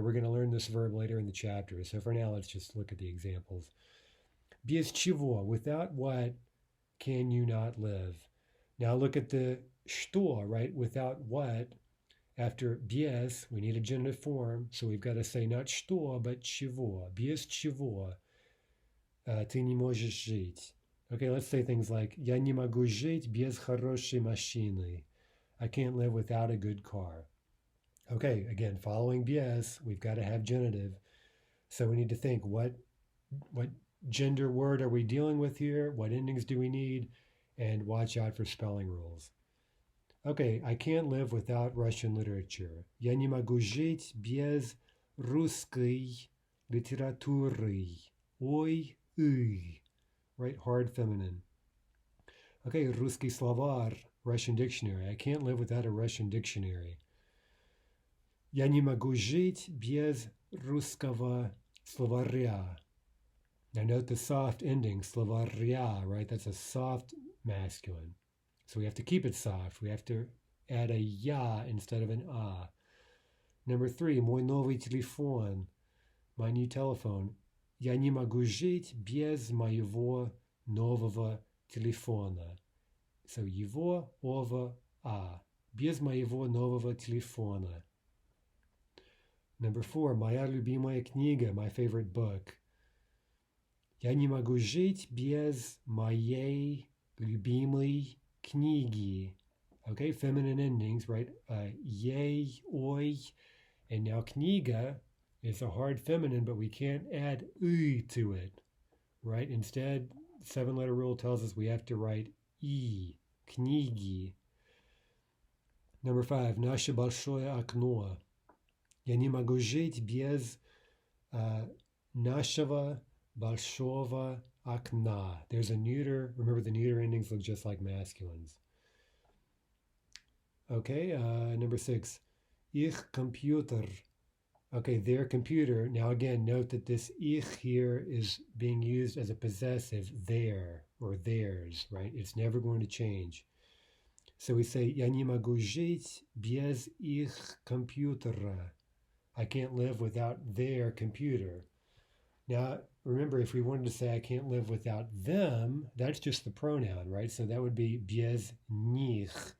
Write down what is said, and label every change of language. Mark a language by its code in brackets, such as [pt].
[en] We're going to learn this verb later in the chapter. So for now, let's just look at the examples. [ru] Без чего, [en] without what can you not live? Now look at the что, right? Without what, after без, we need a genitive form. So we've got to say not что, but чего. [ru] Без чего ты не можешь жить. [en] Okay, let's say things like [ru] я не могу жить без хорошей машины. [en] I can't live without a good car. Okay, again, following BS, we've got to have genitive. So we need to think what gender word are we dealing with here? What endings do we need? And watch out for spelling rules. Okay, I can't live without Russian literature. [ru] Я не могу жить без русской литературы. [en] Ой, right? Hard feminine. Okay, [ru] русский словарь, [en] Russian dictionary. I can't live without a Russian dictionary. [ru] Я не могу жить без русского словаря. [en] Now note the soft ending, словаря, right? That's a soft masculine. So we have to keep it soft. We have to add a ya instead of an a. Number 3, [ru] мой новый телефон, [en] my new telephone. [ru] Я не могу жить без моего нового телефона. So его, ова, a. Без моего нового телефона. [en] Number 4, [ru] моя любимая книга, [en] my favorite book. [ru] Я не могу жить без моей любимой книги. [en] Okay, feminine endings, right? Yay, oi, and now kniga is a hard feminine, but we can't add to it, right? Instead, 7-letter rule tells us we have to write kniги. [ru] Number 5, наше большое окно. Я не могу жить без нашего большого окна. [en] There's a neuter. Remember, the neuter endings look just like masculines. Okay, number 6. Ich computer. Okay, their computer. Now again, note that this ich here is being used as a possessive, their or theirs, right? It's never going to change. So we say, [ru] я не могу жить без их компьютера. [en] I can't live without their computer. Now, remember, if we wanted to say I can't live without them, that's just the pronoun, right? So that would be [ru] без них.